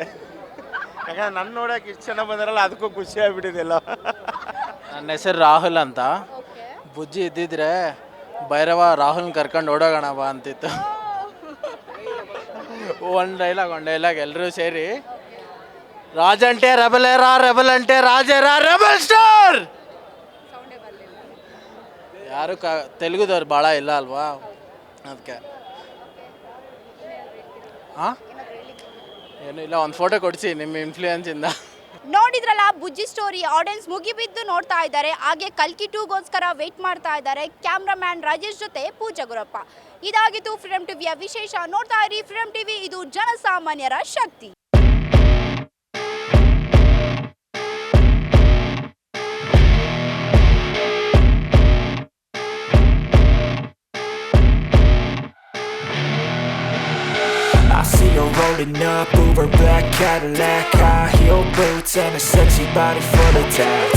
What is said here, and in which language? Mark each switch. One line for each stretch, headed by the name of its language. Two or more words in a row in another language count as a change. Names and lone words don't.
Kannada: ಯಾಕಂದ್ರೆ ನನ್ನ ನೋಡೋಕೆ ಇಷ್ಟು ಜನ ಬಂದಾರಲ್ಲ, ಅದಕ್ಕೂ ಖುಷಿ ಆಗ್ಬಿಟ್ಟಿದೆಲ್ಲ. ನನ್ನ ಹೆಸರು ರಾಹುಲ್ ಅಂತ. ಬುಜ್ಜಿ ಇದ್ದಿದ್ರೆ ಭೈರವ ರಾಹುಲ್ನ ಕರ್ಕೊಂಡು ಓಡೋಗೋಣ ಬಾ ಅಂತಿತ್ತು. ಒಂದು ಡೈಲಾಗ್ ಎಲ್ಲರೂ ಸೇರಿ,
Telugu: ರಾಜ್ అంటే రెబలేరా, రెబల్ అంటే రాజేరా, రెబల్ ಸ್ಟಾರ್.
Kannada: ಯಾರು ತೆಲುಗುದವ್ರು ಭಾಳ ಇಲ್ಲ ಅಲ್ವಾ, ಅದಕ್ಕೆ. ಹಾಂ ಏನೂ ಇಲ್ಲ, ಒಂದು ಫೋಟೋ ಕೊಡಿಸಿ ನಿಮ್ಮ ಇನ್ಫ್ಲೂಯೆನ್ಸಿಂದ. ನೋಡಿದ್ರಲ್ಲ ಬುಜ್ಜಿ ಸ್ಟೋರಿ. ಆಡಿಯನ್ಸ್ ಮುಗಿಬಿದ್ದು ನೋಡ್ತಾ ಇದ್ದಾರೆ, ಹಾಗೆ ಕಲ್ಕಿ 2ಗೋಸ್ಕರ ವೇಟ್ ಮಾಡ್ತಾ ಇದ್ದಾರೆ. ಕ್ಯಾಮ್ರಾಮ್ಯಾನ್ ರಾಜೇಶ್ ಜೊತೆ ಪೂಜಾ ಗುರಪ್ಪ. ಇದಾಗಿತ್ತು ಫ್ರೀಡಮ್ ಟಿವಿಯ ವಿಶೇಷ. ನೋಡ್ತಾ ಇರಿ ಫ್ರೀಡಮ್ ಟಿವಿ, ಇದು ಜನಸಾಮಾನ್ಯರ ಶಕ್ತಿ.
English: I see her rolling up, Uber black Cadillac, high heel boots and a sexy body full of tats.